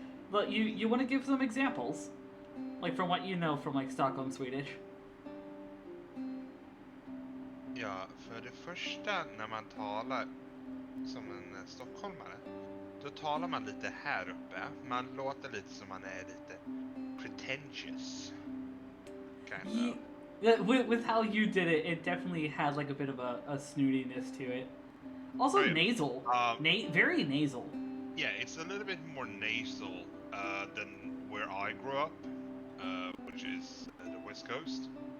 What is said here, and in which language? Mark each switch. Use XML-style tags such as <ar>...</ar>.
<en>But you want to give some examples? Like from what you know from like Stockholm Swedish?</en> <sv>Ja, för det första när man talar som en stockholmare, då talar man lite här uppe. Man låter lite som man är lite pretentious.</sv> <en>Kind of. Yeah, with how you did it, it definitely had like a bit of a snootiness to it. Also nasal. Very nasal. Yeah, it's a little bit more nasal than where I grew up, which is the West Coast.</en>